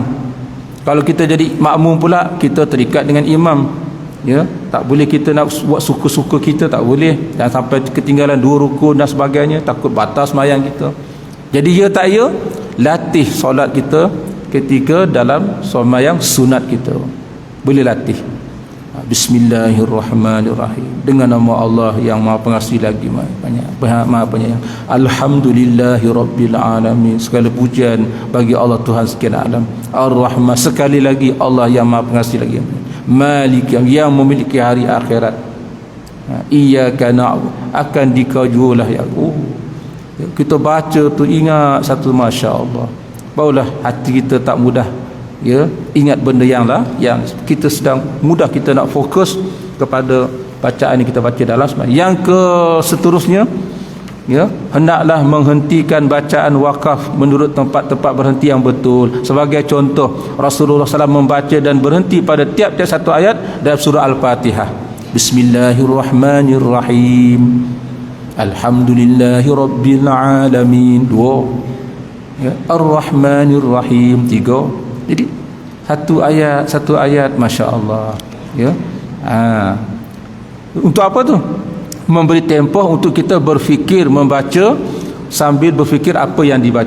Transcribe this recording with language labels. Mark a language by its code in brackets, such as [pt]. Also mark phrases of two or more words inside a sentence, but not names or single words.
[ms] Kalau kita jadi makmum pula, kita terikat dengan imam ya, tak boleh kita nak buat suka-suka kita, tak boleh. Jangan sampai ketinggalan 2 rukun dan sebagainya, takut batas sembahyang kita. Jadi ya tak ya, latih solat kita ketika dalam sembahyang sunat kita, boleh latih. [ar] Bismillahirrahmanirrahim, [ms] dengan nama Allah yang Maha Pengasih lagi Maha Penyayang. [ar] الحمد لله رب العالمين, [ms] segala pujian bagi Allah Tuhan sekalian alam. Ar-Rahman, sekali lagi Allah yang Maha Pengasih lagi. Malik, yang memiliki hari akhirat. [ar] إياك نعبد, [ms] akan dikajulah ya. Kita baca tu ingat satu, masya-Allah, barulah hati kita tak mudah ya ingat benda yang kita sedang mudah kita nak fokus kepada bacaan yang kita baca dalam sembahyang. Yang ke seterusnya ya, hendaklah menghentikan bacaan wakaf menurut tempat-tempat berhenti yang betul. Sebagai contoh, Rasulullah SAW membaca dan berhenti pada tiap-tiap satu ayat dalam surah Al-Fatihah. [ar] بسم الله الرحمن الرحيم، الحمد لله رب العالمين, 2 ya, الرحمن الرحيم, 3. [ms] Jadi satu ayat masya-Allah ya. Untuk apa tu? Memberi tempoh untuk kita berfikir, membaca sambil berfikir apa yang dibaca.